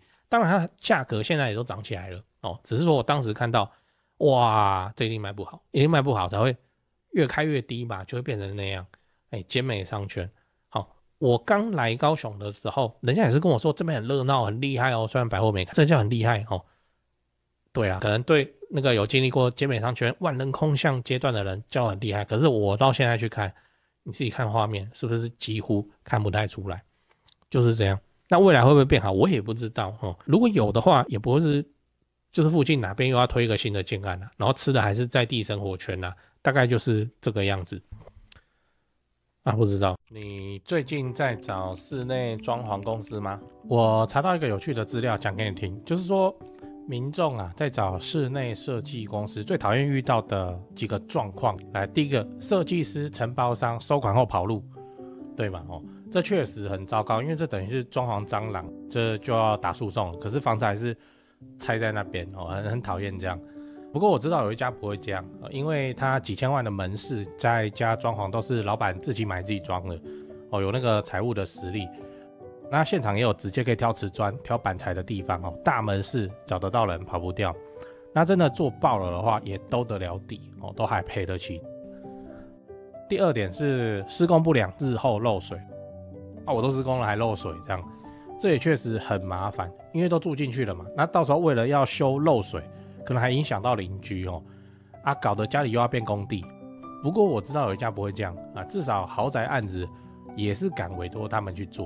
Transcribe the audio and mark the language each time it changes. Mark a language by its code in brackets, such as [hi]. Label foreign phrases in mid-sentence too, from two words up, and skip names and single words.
[zh] 當然，它價格現在也都漲起來了哦，只是說我當時看到，哇，這一定賣不好，一定賣不好才會越開越低嘛，就會變成那樣。尖美商圈。好，我剛來高雄的時候，人家也是跟我說這邊很熱鬧，很厲害哦。雖然百貨沒開，這叫很厲害哦。對啊，可能對那個有經歷過尖美商圈萬人空巷階段的人叫很厲害。可是我到現在去看，你自己看畫面，是不是幾乎看不太出來？就是這樣。那未來會不會變好，我也不知道哦。如果有的話，也不會是就是附近哪邊又要推一個新的建案啊，然後吃的還是在地生活圈啊。大概就是這個樣子啊，不知道你最近在找室內裝潢公司嗎？我查到一個有趣的資料講給你聽，就是說民眾啊在找室內設計公司最討厭遇到的幾個狀況。來，第一個，設計師承包商收款後跑路，對嗎？這確實很糟糕，因為這等於是裝潢蟑螂，這就要打訴訟。可是房子還是拆在那邊哦，很討厭這樣。不過我知道有一家不會這樣，因為他幾千萬的門市，在家裝潢都是老闆自己買自己裝的哦，有那個財務的實力。那現場也有直接可以挑瓷磚、挑板材的地方哦，大門市找得到人，跑不掉。那真的做爆了的話，也兜得了底哦，都還賠得起。第二點是施工不良，日後漏水啊，我都施工了還漏水，這樣這也確實很麻煩，因為都住進去了嘛。那到時候為了要修漏水，可能還影響到鄰居哦，搞得家裡又要變工地。不過我知道有一家不會這樣啊，至少豪宅案子也是敢委託他們去做。